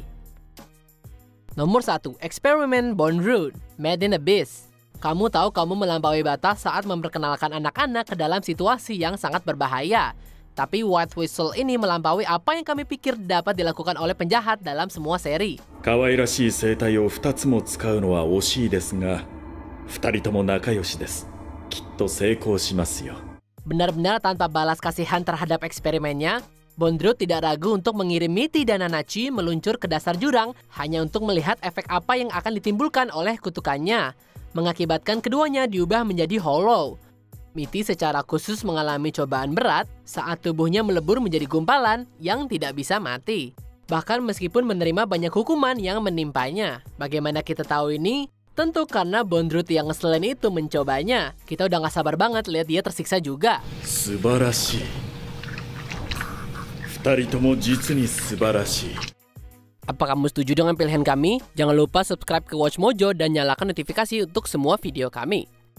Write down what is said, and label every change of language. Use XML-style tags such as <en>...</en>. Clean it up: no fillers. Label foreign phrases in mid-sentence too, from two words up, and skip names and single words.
<id>Nomor 1, Eksperimen Bone Root, Made in Abyss. Kamu tahu kamu melampaui batas saat memperkenalkan anak-anak ke dalam situasi yang sangat berbahaya. Tapi White Whistle ini melampaui apa yang kami pikir dapat dilakukan oleh penjahat dalam semua seri.</id> <ja>可愛らしい生態を2つも使うのは惜しいですが、2人とも仲良しです。きっと成功しますよ。</ja> <id>Benar-benar tanpa balas kasihan terhadap eksperimennya, Bondrewd tidak ragu untuk mengirim Mitty dan Nanachi meluncur ke dasar jurang hanya untuk melihat efek apa yang akan ditimbulkan oleh kutukannya, mengakibatkan keduanya diubah menjadi hollow. Mitty secara khusus mengalami cobaan berat saat tubuhnya melebur menjadi gumpalan yang tidak bisa mati. Bahkan meskipun menerima banyak hukuman yang menimpanya. Bagaimana kita tahu ini? Tentu karena Bondrewd yang ngeselin itu mencobanya. Kita udah gak sabar banget lihat dia tersiksa juga.</id> <ja>素晴らしい。2人とも実に素晴らしい。</ja> <id>Apa kamu setuju dengan pilihan kami? Jangan lupa subscribe ke Watch Mojo dan nyalakan notifikasi untuk semua video kami.</id>